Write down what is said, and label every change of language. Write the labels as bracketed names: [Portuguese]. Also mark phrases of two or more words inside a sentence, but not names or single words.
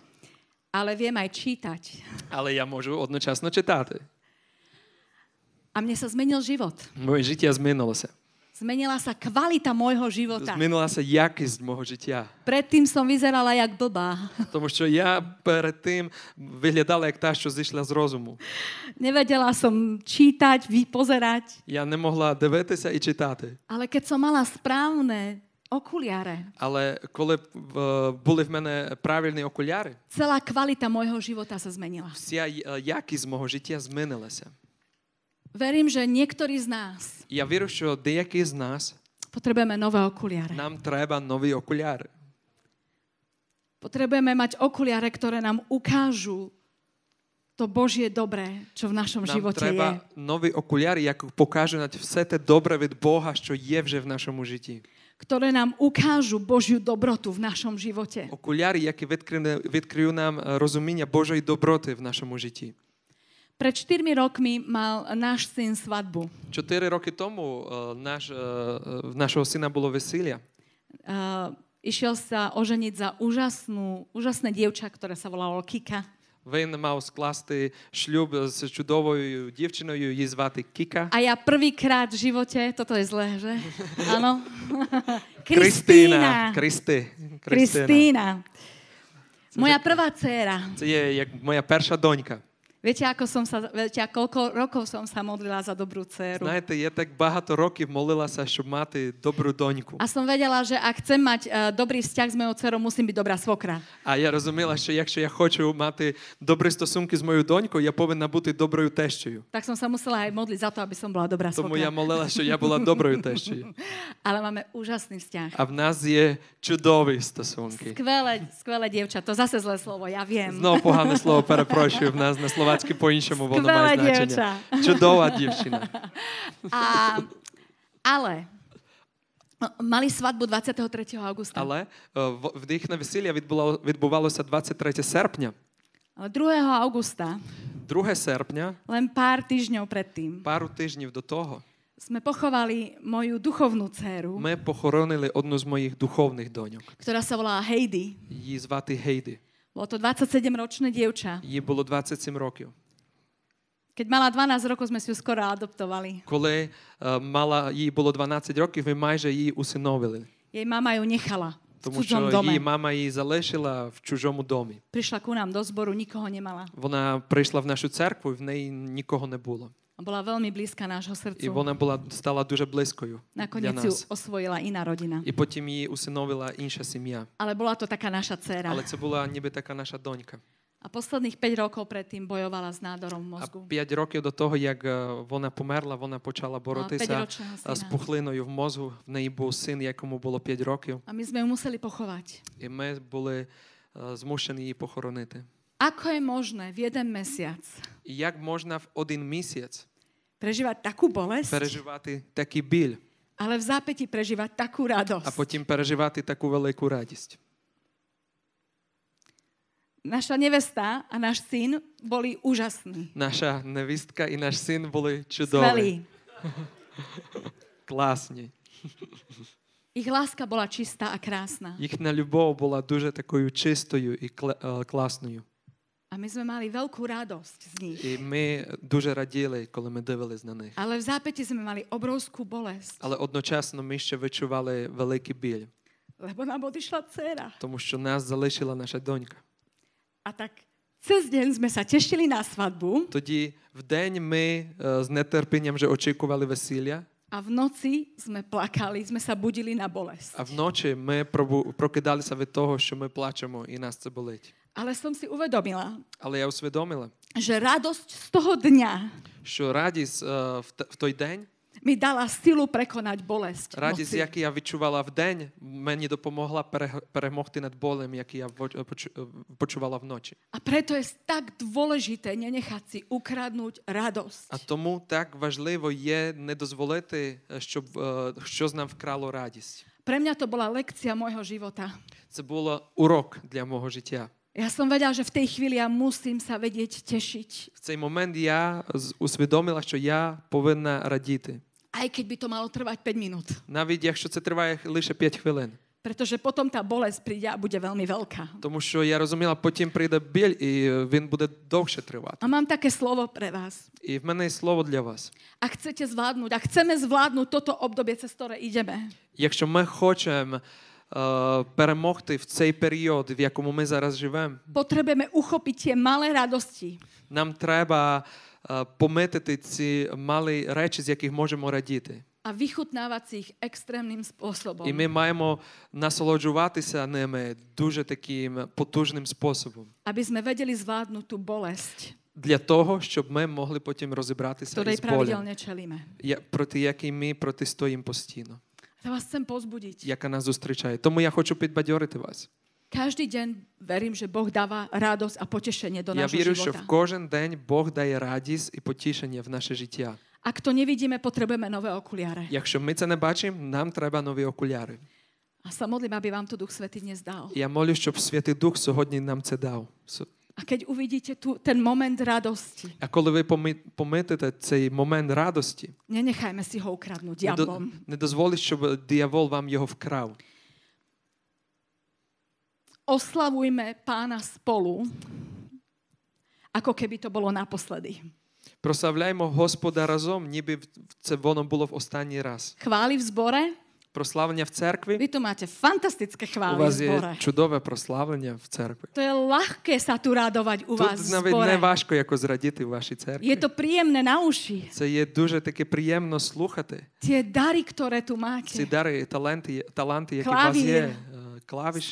[Slovak] ale viem aj čítať. [Ukrainian] але я можу одночасно читати. [Slovak] A mne sa zmenil život. [Ukrainian] Моє життя змінилося. [Slovak] Zmenila sa kvalita môjho života. [Ukrainian] Змінилася якість мого життя. [Slovak] Predtým som vyzerala jak blbá. [Ukrainian] Тому що я перед тим виглядала як та, що зійшла з розуму. [Slovak] Nevedela som čítať, pozerať. [Ukrainian] Я не могла дивитися і читати. [Slovak] Ale keď som mala správne okuliare, [Ukrainian] Але коли були в мене правильні окуляри, [Slovak] celá kvalita môjho života sa zmenila. [Ukrainian] вся якість мого життя змінилася. [Slovak] Verím, že niektorí z nás [Ukrainian] Я вірю, що деякі з нас, [Slovak] potrebujeme nové okuliare. [Ukrainian] нам треба нові окуляри. [Slovak] Potrebujeme mať okuliare, ktoré nám ukážu to Božie dobré, čo v našom [Ukrainian] Нам [Slovak] živote [Ukrainian] треба [Slovak] je. [Ukrainian] нові окуляри, які покажуть все те добре від Бога, що є вже в нашому житті. [Slovak] Ktoré nám ukážu Božiu dobrotu v našom živote. [Ukrainian] Окуляри, які відкриють нам розуміння Божої доброти в нашому житті. [Slovak] Pred 4 rokmi mal náš syn svadbu. [Ukrainian] 4 роки тому в нашого сина було весілля. [Slovak] Išiel sa oženiť za úžasné dievča, ktoré sa volalo Kika. [Ukrainian] Він мав скласти шлюб з чудовою дівчиною, її звати Кіка. [Slovak] A ja prvýkrát v živote, toto je zlé, že? Áno. Kristýna. Kristýna. Moja prvá dcéra. [Ukrainian] Це є як моя перша донька. [Slovak] Viete, koľko rokov som sa modlila za dobrú dcéru. [Ukrainian] Знаєте, я так багато років молилася, щоб мати добру доньку. [Slovak] A som vedela, že ak chcem mať dobrý vzťah s mojou dcerou, musím byť dobrá svokra. [Ukrainian] А я розуміла, що якщо я хочу мати добрі стосунки з моєю донькою, я повинна бути доброю тещою. [Slovak] Tak som sa musela aj modliť za to, aby som bola dobrá [Ukrainian] Тому я [Slovak] svokra. [Ukrainian] молила, що я була доброю тещою. [Slovak] Ale máme úžasný vzťah. [Ukrainian] А в нас є чудові стосунки. [Slovak] Skvelé dievča, to zase zlé slovo, ja viem. [Ukrainian] Знову погане слово, перепрошую, в нас на словацьки по-іншому воно Сквела має значення. дівча. Чудова дівчина. [Slovak] Ale mali svadbu 23. augusta. [Ukrainian] Але в їх на весілля відбувалося 23 серпня. [Slovak] Ale 2. augusta, [Ukrainian] 2 серпня, [Slovak] len pár týždňov predtým, [Ukrainian] пару тижнів до того, [Slovak] sme pochovali moju duchovnú dcéru, [Ukrainian] ми похоронили одну з моїх духовних доньок. [Slovak] ktorá sa volala Heidi. [Ukrainian] Її звати Гейді. [Slovak] Bolo to 27-ročné dievča. [Ukrainian] Їй було 27 років. [Slovak] Keď mala 12 rokov, sme si ju skoro adoptovali. [Ukrainian] Коли їй було 12 років, ми майже її усиновили. [Slovak] Jej mama ju nechala v [Ukrainian] Тому [Slovak] cudzom [Ukrainian] що її [Slovak] dome. [Ukrainian] мама її залишила в чужому домі. [Slovak] Prišla ku nám do zboru, nikoho nemala. [Ukrainian] Вона прийшла в нашу церкву, і в неї нікого не було. [Slovak] Bola veľmi blízka nášho [Ukrainian] І [Slovak] srdcu. [Ukrainian] вона стала дуже близькою для [Slovak] Nakoniec ju [Ukrainian] нас. [Slovak] osvojila iná rodina. [Ukrainian] І потім її усиновила інша сім'я. [Slovak] Ale bola to taká naša dcéra. [Ukrainian] Але це була ніби така наша донька. [Slovak] A posledných 5 rokov predtým bojovala s nádorom [Ukrainian] А [Slovak] mozgu. [Ukrainian] 5 років до того, як вона померла, вона почала боротися [Slovak] 5-ročného [Ukrainian] з [Slovak] syna. [Ukrainian] пухлиною в мозку. В неї був син, якому було 5 років. [Slovak] A my sme ju museli pochovať. [Ukrainian] І ми були змушені її похоронити. [Slovak] Ako je možné v jeden mesiac [Ukrainian] І як можна в один місяць [Slovak] prežívať takú bolesť, [Ukrainian] переживати такий біль, [Slovak] ale v zápäti prežívať takú [Ukrainian] а [Slovak] radosť? [Ukrainian] потім переживати таку велику радість? [Slovak] Naša nevesta a náš syn boli úžasní. [Ukrainian] Наша невістка і наш син були чудові, [Slovak] Skvelí. [Ukrainian] класні. [Slovak] Ich láska bola čistá a krásna. [Ukrainian] Їхня любов була дуже такою чистою і класною. [Slovak] A my sme mali veľkú radosť z nich. [Ukrainian] І ми дуже раділи, коли ми дивились на них. [Slovak] Ale v zápäti sme mali obrovskú bolesť, [Ukrainian] Але одночасно ми ще відчували великий біль, [Slovak] lebo nám odišla dcéra. [Ukrainian] тому що нас залишила наша донька. [Slovak] A tak cez deň sme sa tešili na svadbu [Ukrainian] Тоді в день ми з нетерпінням вже очікували весілля, [Slovak] a v noci sme plakali, sme sa budili na bolesť. [Ukrainian] а вночі ми прокидалися від того, що ми плачемо і нас це болить. [Slovak] Ale som si uvedomila, [Ukrainian] Але я усвідомила, [Slovak] že radosť z toho dňa [Ukrainian] що радість в той день, [Slovak] mi dala silu prekonať bolesť [Ukrainian] радість, [Slovak] noci. [Ukrainian] яку я відчувала в день, мені допомогла перемогти над болем, який я почувала вночі. [Slovak] A preto je tak dôležité nenechať si ukradnúť radosť. [Ukrainian] А тому так важливо є не дозволити, щоб щось нам вкрало радість. [Slovak] Pre mňa to bola lekcia môjho života. [Ukrainian] Це було урок для мого життя. [Slovak] Ja som vedela, že v tej chvíli ja musím sa vedieť tešiť. [Ukrainian] В цей момент я усвідомила, що я повинна радіти. [Slovak] Aj keď by to malo trvať 5 minút. [Ukrainian] Навіть якщо це триває лише 5 хвилин. [Slovak] Pretože potom tá bolesť príde a bude veľmi veľká. [Ukrainian] Тому що я розуміла, потім прийде біль і він буде довше тривати. [Slovak] A mám také slovo pre vás. [Ukrainian] І в мене є слово для вас. [Slovak] Ak chcete zvládnuť, ak chceme zvládnuť toto obdobie, cez ktoré ideme, [Ukrainian] Якщо ми хочемо перемогти в цей період, в якому ми зараз живемо, [Slovak] potrebujeme uchopiť tie malé radosti. [Ukrainian] нам треба помітити ці малі речі, з яких можемо радіти. [Slovak] A vychutnávať si ich extrémnym spôsobom. [Ukrainian] І ми маємо насолоджуватися ними дуже таким потужним способом. [Slovak] Aby sme vedeli zvládnuť tú bolesť, [Ukrainian] Для того, щоб ми могли потім розібратися [Slovak] ktorej [Ukrainian] із болем, [Slovak] pravidelne čelíme. [Ukrainian] проти якої ми протистоїмо постійно, [Slovak] Ja vás chcem pozbudiť. [Ukrainian] яка нас зустрічає. Тому я хочу підбадьорити вас. [Slovak] Každý deň verím, že Boh dáva radosť a potešenie do [Ukrainian] Я [Slovak] nášho [Ukrainian] вірю, що [Slovak] života. [Ukrainian] в кожен день Бог дає радість і потішення в наше життя. [Slovak] Ak to nevidíme, potrebujeme nové okuliare. [Ukrainian] Якщо ми це не бачимо, нам треба нові окуляри. [Slovak] A sa modlím, aby vám to Duch Svätý dnes dal. [Ukrainian] Я молю, щоб Святий Дух сьогодні нам це дав. [Slovak] A keď uvidíte ten moment radosti, [Ukrainian] А коли ви помітите цей момент радості, [Slovak] nenechajme si ho ukradnúť diablom. [Ukrainian] не дозволіть, щоб диявол вам його вкрав. [Slovak] Oslavujme Pána spolu, ako keby to bolo naposledy. [Ukrainian] Прославляємо Господа разом, ніби це воно було в останній раз. [Slovak] Chvály v zbore. [Ukrainian] Прославлення в церкві. [Slovak] Vy tu máte fantastické [Ukrainian] У [Slovak] chvály v [Ukrainian] вас є [Slovak] zbore. [Ukrainian] чудове прославлення в церкві. [Slovak] To je ľahké sa tu radovať u vás [Ukrainian] Тут [Slovak] v [Ukrainian] навіть [Slovak] zbore. [Ukrainian] не важко якось радіти в вашій [Slovak] Je [Ukrainian] церкві. [Slovak] to príjemné na uši. [Ukrainian] Це є дуже таки приємно слухати. [Slovak] Tie dary, ktoré tu [Ukrainian] Ці [Slovak] máte. [Ukrainian] дари, таланти, які у вас є. Клавіші,